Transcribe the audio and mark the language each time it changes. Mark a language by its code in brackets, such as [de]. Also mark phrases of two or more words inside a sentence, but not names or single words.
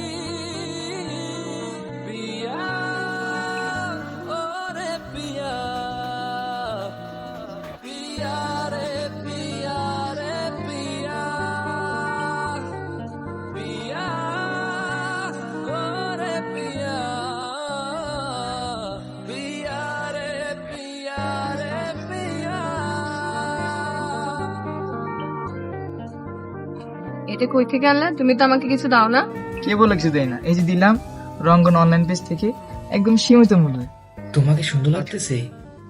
[hi] पिया ओ रे पिया, पिया रे पिया रे पिया, पिया ओ रे पिया, पिया रे पिया रे पिया। [bn] এটা কই থেকে আনলা? তুমি তো আমাকে কিছু দাও না। কে বলে কিছু দেয় না? এই যে দিলাম, রঙ্গন [en] online page [bn] থেকে, একদম সীমিত মূল্যে। তোমাকে সুন্দর লাগতেছে।